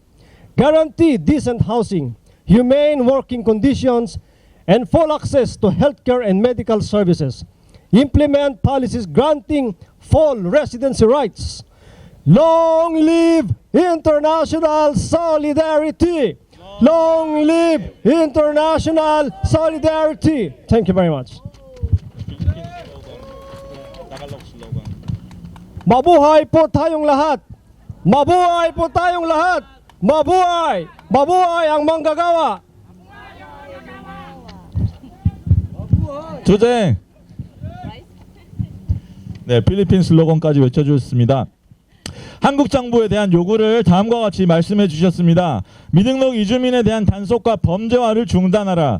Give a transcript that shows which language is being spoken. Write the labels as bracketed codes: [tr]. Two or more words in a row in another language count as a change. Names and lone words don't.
[en] Guarantee decent housing, humane working conditions, and full access to healthcare and medical services. Implement policies granting full residency rights. Long live international solidarity! Long live international solidarity! Thank you very much. [tl] Mabuhay po tayong lahat! Mabuhay po tayong lahat! Mabuhay! Mabuhay ang manggagawa! [ko] 조제. 네, 필리핀 슬로건까지 외쳐주셨습니다. 한국 정부에 대한 요구를 다음과 같이 말씀해 주셨습니다. 미등록 이주민에 대한 단속과 범죄화를 중단하라.